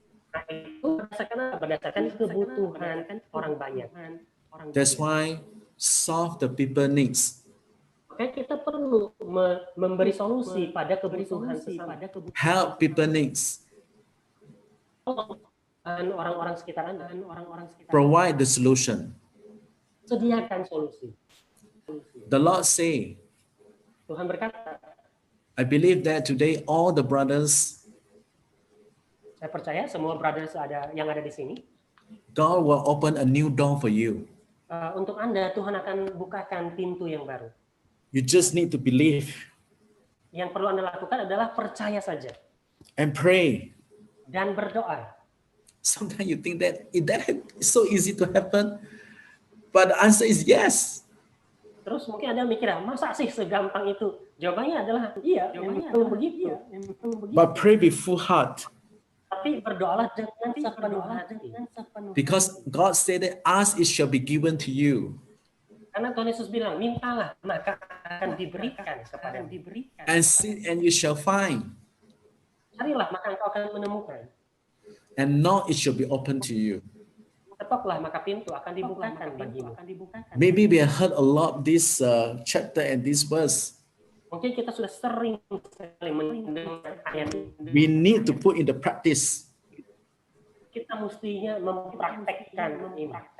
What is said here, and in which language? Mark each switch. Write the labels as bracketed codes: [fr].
[id] Nah, itu berdasarkan kebutuhan orang banyak. [en] That's why solve the people needs. [id] Makanya kita perlu memberi solusi pada kebutuhan sesama. [en] Help people needs. [id] Orang-orang sekitar Anda. [en] Provide the solution. [id] Sediakan solusi. [en] The Lord say, [id] Tuhan berkata, [en] I believe that today all the brothers, [id] saya percaya semua brothers yang ada di sini, [en] God will open a new door for you. [id] Untuk Anda, Tuhan akan bukakan pintu yang baru. [en] You just need to believe. [id] Yang perlu Anda lakukan adalah percaya saja. [en] and pray. [id] dan berdoa. [en] Sometimes you think that is so easy to happen, but the answer is yes. [id] Terus mungkin Anda mikir, masa sih segampang itu? Jawabannya adalah iya, memang begitu. [en] But pray with full heart, [id] Tapi berdoalah dengan sepenuh hati. [en] because God said that ask it shall be given to you, [id] Karena Tuhan Yesus bilang, mintalah maka akan diberikan kepadamu. [en] and seek and you shall find, [id] Carilah maka engkau akan menemukan. [en] and knock it shall be open to you. [id] Ketoklah maka pintu akan dibukakan bagimu. [en] Maybe we have heard a lot this chapter and this verse. [id] Mungkin kita sudah sering sekali mendengar ayat ini. [en] We need to put in the practice. [id] Kita mestinya mempraktekkan ini.